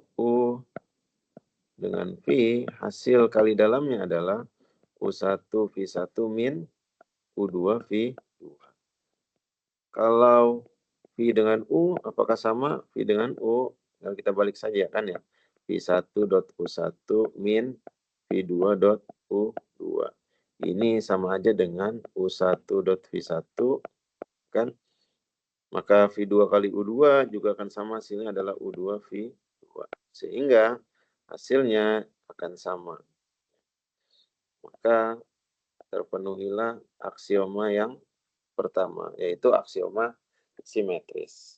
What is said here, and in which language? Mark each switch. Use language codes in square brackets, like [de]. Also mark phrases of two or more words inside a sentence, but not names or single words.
[id] U dengan V, hasil kali dalamnya adalah U1V1 min U2V2. Kalau V dengan U, apakah sama V dengan U? Nah, kita balik saja kan ya. V1.U1 min V2.U2. Ini sama aja dengan U1.V1 kan. Maka V2 kali U2 juga akan sama, hasilnya adalah U2V2. Sehingga hasilnya akan sama. Maka terpenuhilah aksioma yang pertama, yaitu aksioma simetris.